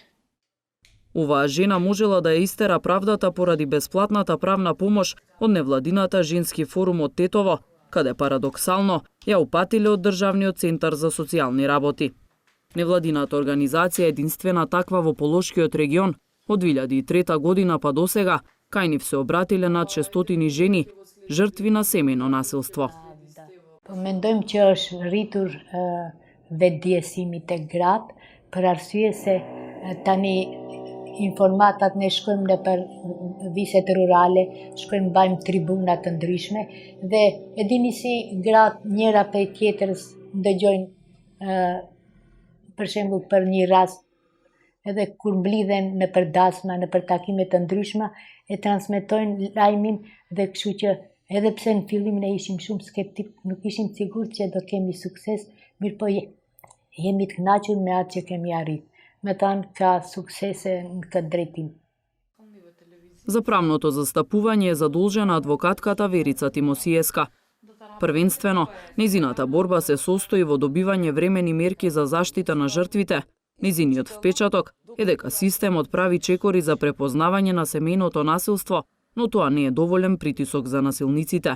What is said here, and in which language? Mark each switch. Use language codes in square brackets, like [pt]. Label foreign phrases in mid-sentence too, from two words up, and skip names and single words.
[mk] Оваа жена можела да ја истера правдата поради бесплатната правна помош од невладината Женски форум од Тетово, каде парадоксално ја упатиле од Државниот центар за социјални работи. Невладината организација е единствена таква во Полошкиот регион. Од 2003 година па досега, кај нив се обратиле над 600 жени, жртви на семејно насилство. [sq] Mendojmë që është rritur vetëdijësimi te gratë, për arsye se tani informatat ne shkojmë në për viset rurale, shkojmë bajmë tribunat të ndryshme dhe e dini si gratë njëra prej tjetrës ndëgjojnë për shembull për një rast edhe kur mblidhen në për dasma, në për takime të ndryshme e transmetojnë lajmin dhe kështu që edhe pse në fillim ne ishim shumë skeptik, nuk ishim sigurt që do kemi sukses, mirë po jemi të kënaqur me atë që kemi arrit. Me tanë ka suksese në këtë drejtim. [mk] За правното застапување е задолжена адвокатката Верица Тимосиевска. Првенствено, незината борба се состои во добивање времени мерки за заштита на жртвите. Незиниот впечаток е дека системот прави чекори за препознавање на семејното насилство, но тоа не е доволен притисок за насилниците.